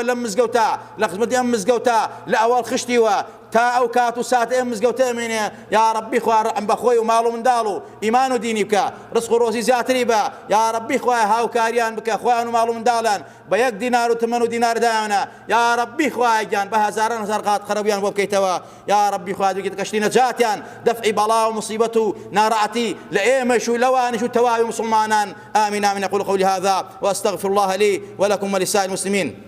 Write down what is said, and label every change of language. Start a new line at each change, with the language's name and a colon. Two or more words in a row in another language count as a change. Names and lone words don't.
Central Kurdish: لەم مزگەوتە لە خزمەتی ئەم مزگەوتە لە ئەوەڵ خشتیوە تا ئەو کات و ساتە ئەم مزگەوتە ئەمێنێ، یا ڕەبی خوایە ڕەحم بە خۆی و ماڵ و منداڵ و ئیمان و دینی بکە، ڕزق و ڕۆزی زیاتری بە، یا ڕەبی خوایە هاوکاریان بکە خۆیان و ماڵ و منداڵیان بە یەک دینار و تمەن و دینار دایانە، یا ڕەبی خوایە گیان بە هەزاران هەزار قات خەرەبیان بۆ بکەیتەوە، یا ڕەبی خوایە دووگیت کەشتی نەجاتیان دەفعی بەڵا و مصیبەت و ناڕەحەتی لە ئێمەش و لەوانش و تەواوی مسلمانان.
Arabic: آمين آمين. أقول قولي هذا وأستغفر الله لي ولكم ولسائر المسلمين.